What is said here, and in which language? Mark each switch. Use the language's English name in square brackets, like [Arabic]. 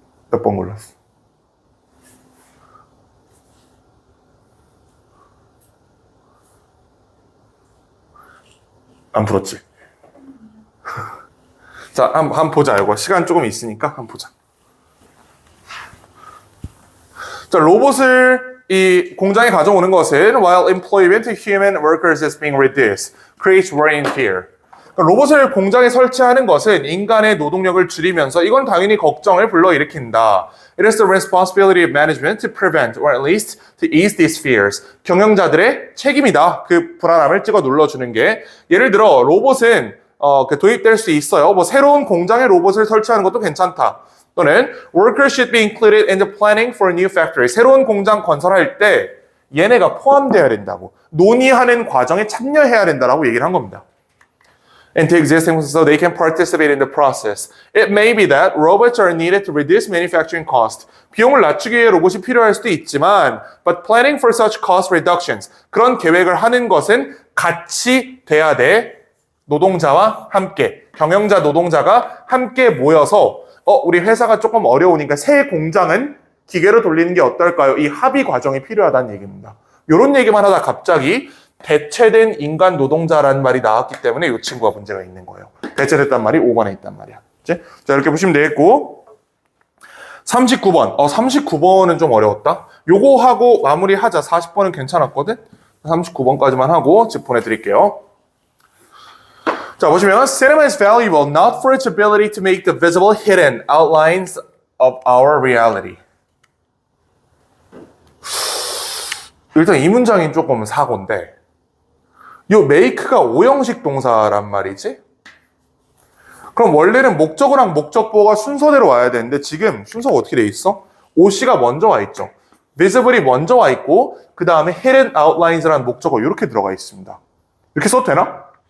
[Korean] 몇 번 골랐어? 안 풀었지? 자, 한번 보자. 이거 시간 조금 있으니까 한번 보자. 자, 로봇을 이 공장에 가져오는 것은 [English] while employment of human workers is being reduced, creates worry and fear. [Korean] 그러니까 로봇을 공장에 설치하는 것은 인간의 노동력을 줄이면서 이건 당연히 걱정을 불러일으킨다. [English] It is the responsibility of management to prevent or at least to ease these fears. [Korean] 경영자들의 책임이다. 그 불안함을 찍어 눌러주는 게 예를 들어 로봇은 도입될 수 있어요. 뭐 새로운 공장에 로봇을 설치하는 것도 괜찮다. 또는 [English] workers should be included in the planning for a new factory. [Korean] 새로운 공장 건설할 때 얘네가 포함되어야 된다고. 논의하는 과정에 참여해야 된다라고 얘기를 한 겁니다. [English] And to exist so they can participate in the process. It may be that robots are needed to reduce manufacturing cost. [Korean] 비용을 낮추기 위해 로봇이 필요할 수도 있지만 [English] but planning for such cost reductions. [Korean] 그런 계획을 하는 것은 같이 돼야 돼. 노동자와 함께. 경영자, 노동자가 함께 모여서 우리 회사가 조금 어려우니까 새 공장은 기계로 돌리는 게 어떨까요? 이 합의 과정이 필요하다는 얘기입니다. 이런 얘기만 하다 갑자기 대체된 인간 노동자라는 말이 나왔기 때문에 이 친구가 문제가 있는 거예요. 대체됐단 말이 5번에 있단 말이야. 그치? 자, 이렇게 보시면 되겠고 39번. 39번은 좀 어려웠다. 요거 하고 마무리하자. 40번은 괜찮았거든? 39번까지만 하고 집 보내드릴게요. 자, 보시면 [English] cinema is valuable not for its ability to make the visible hidden outlines of our reality. [Korean] 일단 이 문장이 조금 사고인데 요 make가 오형식 동사란 말이지? 그럼 원래는 목적어랑 목적보가 순서대로 와야 되는데 지금 순서가 어떻게 돼 있어? OC가 먼저 와 있죠. visible이 먼저 와 있고 그 다음에 hidden outlines라는 목적어 이렇게 들어가 있습니다. 이렇게 써도 되나?